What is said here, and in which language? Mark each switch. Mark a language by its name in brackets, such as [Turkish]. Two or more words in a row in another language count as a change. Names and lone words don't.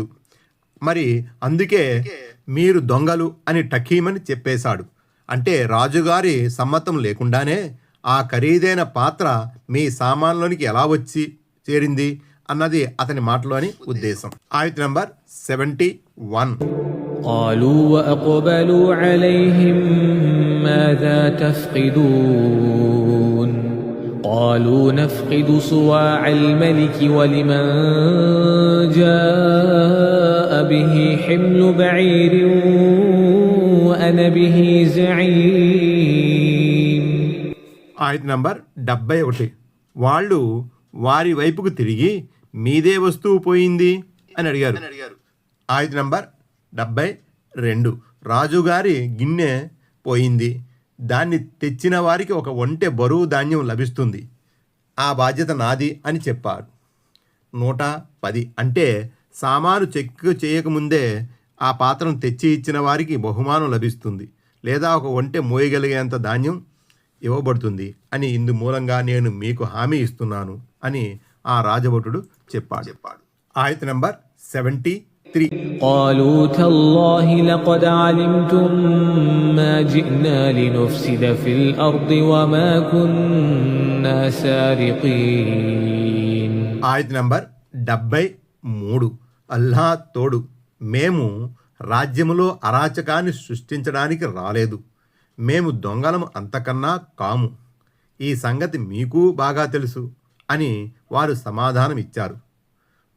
[Telugu] మరి అందుకే మీరు దొంగలు అని టకీమని చెప్పేశాడు. అంటే రాజుగారి సమ్మతం లేకుండానే ఆ ఖరీదైన పాత్ర మీ సామాన్లోనికి ఎలా వచ్చి చేరింది అన్నది అతని మాటలోని ఉద్దేశం. ఆయత్ నంబర్ 71. [Arabic] قالوا وأقبلوا عليهم ماذا تفقدون قالوا نفقد صواع الملك ولمن جاء به حمل بعير وأنا به زعيم. [Telugu] ఆయత్ నంబర్ 71. వాళ్ళు వారి వైపుకు తిరిగి మీదే వస్తువు పోయింది అని అడిగారు. ఆయత్ నంబర్ 72. రాజుగారి గిన్నె పోయింది, దాన్ని తెచ్చిన వారికి ఒక ఒంటె బరువు ధాన్యం లభిస్తుంది, ఆ బాధ్యత నాది అని చెప్పారు. 110. అంటే సామాను చెక్కు చేయకముందే ఆ పాత్రను తెచ్చి ఇచ్చిన వారికి బహుమానం లభిస్తుంది, లేదా ఒక ఒంటె మోయగలిగేంత ధాన్యం ఇవ్వబడుతుంది అని ఇందు మూలంగా నేను మీకు హామీ ఇస్తున్నాను అని ఆ రాజభటుడు చెప్పాడు. ఆయత్ నంబర్ 73. [Arabic] قالوا تالله لقد علمتم ما جئنا لنفسد في الأرض وما كنا سارقين. [Telugu] ఆయత్ నంబర్ 73. అల్లా తోడు, మేము రాజ్యములో అరాచకాన్ని సృష్టించడానికి రాలేదు, మేము దొంగలము అంతకన్నా కాము, ఈ సంగతి మీకు బాగా తెలుసు అని వారు సమాధానం ఇచ్చారు.